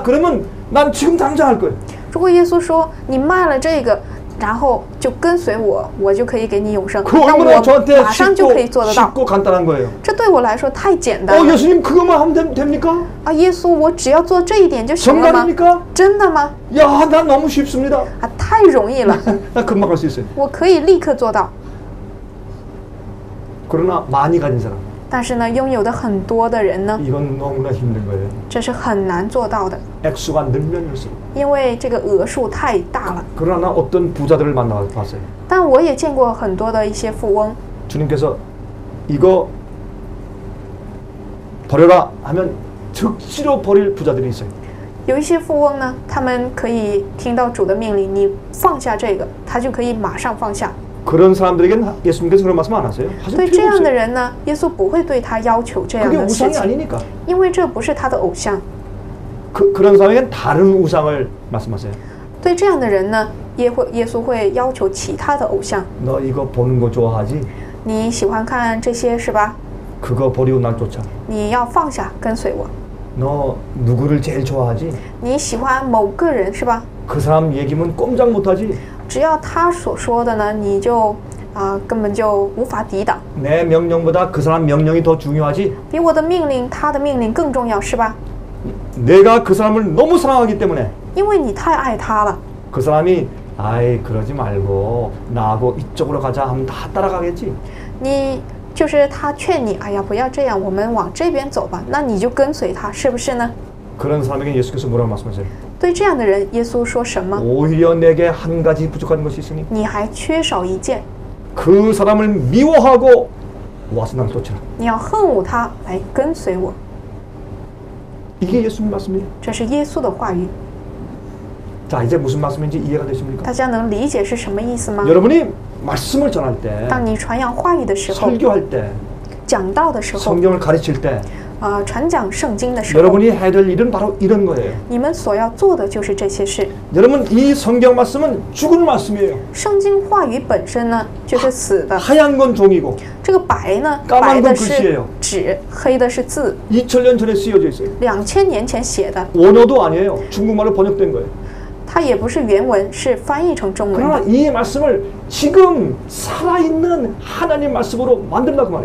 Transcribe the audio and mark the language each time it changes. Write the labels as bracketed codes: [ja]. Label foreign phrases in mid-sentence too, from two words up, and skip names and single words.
[ko] 그러면 난 지금 당장 할 거예요. [zh] 如果耶稣说你卖了这个，然后就跟随我，我就可以给你永生， [ko] 그 [zh] 那 [ko] 얼마나 [zh] 我 [ko] 저한테 [zh] 马上就可以做得到。 [ko] 쉽고 간단한 거예요. [zh] 这对我来说太简单了。 [ko] 예수님 그것만 하면 됩니까? [zh] 耶稣，我只要做这一点就行了吗？ [ko] 정말입니까? [zh] 真的吗？ [ko] 야, 난 너무 쉽습니다. [zh] 太容易了， [ko] 나 금방 할 수 있어요. [zh] 我可以立刻做到。 [ko] 그러나 많이 가진 사람, [zh] 但是呢，拥有的很多的人呢， [ko] 이건 너무나 힘든 거예요. [zh] 这是很难做到的， [ko] 액수가 늘면일수록. [zh] 因为这个额数太大了。 [ko] 그러나 어떤 부자들을 만나봤어요. [zh] 但我也见过很多的一些富翁， [ko] 주님께서 이거 버려라 하면 즉시로 버릴 부자들이 있어요. [zh] 有一些富翁呢，他们可以听到主的命令，你放下这个，他就可以马上放下。 [ko] 그런 사람들에게는 예수님께서 그런 말씀 안 하세요. 하실 [zh] 对这 [ko] 필요 [zh] 样的 [ko] 없어요. [zh] 人呢，耶稣不会对他要求这样 [ko] 그게 [zh] 的事 [ko] 우상이 [zh] 情， [ko] 아니니까. [zh] 因为这不是他的偶像。 [ko] 그런 사람에게는 다른 우상을 말씀하세요. [zh] 对这样的人呢，耶稣会要求其他的偶像。 [ko] 너 이거 보는 거 좋아하지? [zh] 你喜欢看这些是吧？ [ko] 그거 버리고 날 쫓아. [zh] 你要放下，跟随我。 [ko] 너 누구를 제일 좋아하지? [zh] 你喜欢某个人是吧？ [ko] 그 사람 얘기면 꼼짝 못하지? [zh] 只要他所说的呢，你就根本就无法抵挡。 [ko] 내 명령보다 그 사람 명령이 더 중요하지? [zh] 比我的命令，他的命令更重要是吧？ [ko] 내가 그 사람을 너무 사랑하기 때문에 [zh] 因为你太爱他了。 [ko] 그 사람이 아이 그러지 말고 나하고 이쪽으로 가자 하면 다 따라가겠지. [zh] 你就是他劝你，哎呀，不要这样，我们往这边走吧，那你就跟随他，是不是呢？ [ko] 그런 사람에게 예수께서 뭐라고 말씀하세요? [zh] 对这样的人，耶稣说什么？ [ko] 오히려 내게 한 가지 부족한 것이 있으니 [zh] 你还缺少一件， [ko] 그 사람을 미워하고 와서 날 쫓으라. [zh] 你要恨恶他，来跟随我。 [ko] 이게 예수님 말씀이에요. [zh] 这是耶稣的话语， [ko] 자 이제 무슨 말씀인지 이해가 되십니까? [zh] 大家能理解是什么意思吗？ [ko] 여러분이 말씀을 전할 때, [zh] 当你传扬话语的时候， [ko] 설교할 때, [zh] 讲道的时候， [ko] 성경을 가르칠 때 [zh] 传讲圣经的时候， [ko] 여러분이 해야 될 일은 바로 이런 거예요. [zh] 你们所要做的就是这些事。 [ko] 여러분 이 성경 말씀은 죽은 말씀이에요. [zh] 圣经话语本身呢，就是死的。 [ko] 하얀 건 종이고 [zh] 这个白呢， [ko] 까만 [zh] 白的 [ko] 건 [zh] 是 [ko] 글씨예요. [zh] 纸，黑的是字。 [ko] 2000년 전에 쓰여져 있어요. [zh] 2000 年前写的， [ko] 원어도 아니에요. 중국말로 번역된 거예요. [zh] 它也不是原文，是翻译成中文 [ko] 그러나 [zh] 的。 [ko] 이 말씀을 지금 살아있는 하나님 말씀으로 만들라고 말이에요.